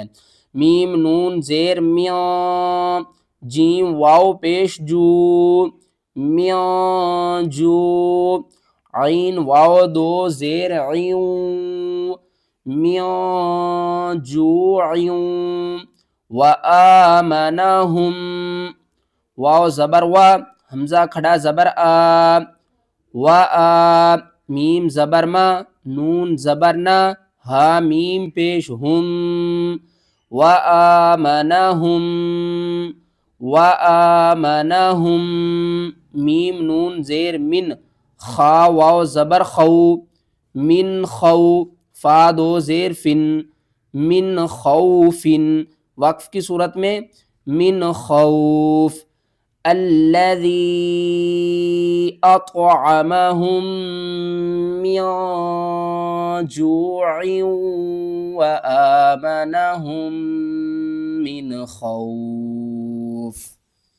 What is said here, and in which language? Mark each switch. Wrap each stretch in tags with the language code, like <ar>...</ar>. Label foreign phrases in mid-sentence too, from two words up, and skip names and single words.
<ur>میم نون زیر میاں، جیم واو پیش جو، میاں جو، عین واو 2 زیر عیوں، میاں جو عیوں، وآمنہم، واو زبر و، حمزہ کھڑا زبر آ، میم زبر ما، نون زبر نا، ہا میم پیش ہم، وآمنہم، وآمنہم، میم نون زیر من، خا واو زبر خو، من خو، فا 2 زیر فن، من خوفن۔ وقف کی صورت میں</ur> <ar>من خوف، الذي أطعمهم من جوع وآمنهم من خوف.</ar>